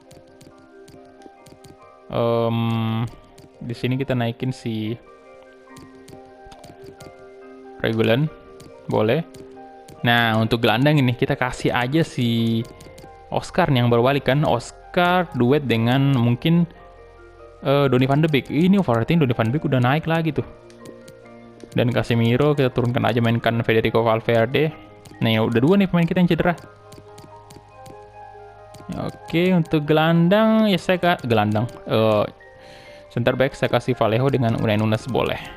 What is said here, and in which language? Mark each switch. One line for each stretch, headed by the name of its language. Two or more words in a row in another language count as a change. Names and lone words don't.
Indonesian: Di sini kita naikin si Regulan, boleh. Nah, untuk gelandang ini kita kasih aja si Oscar nih yang baru balik kan. Oscar duet dengan mungkin Donny van de Beek. Ini overrating, Donny van de Beek udah naik lagi tuh. Dan Casemiro kita turunkan aja, mainkan Federico Valverde. Nah, ya udah 2 nih pemain kita yang cedera. Oke, untuk gelandang ya saya gelandang.
English: Center back
Indonesian: saya kasih Vallejo dengan Unai Nunes boleh.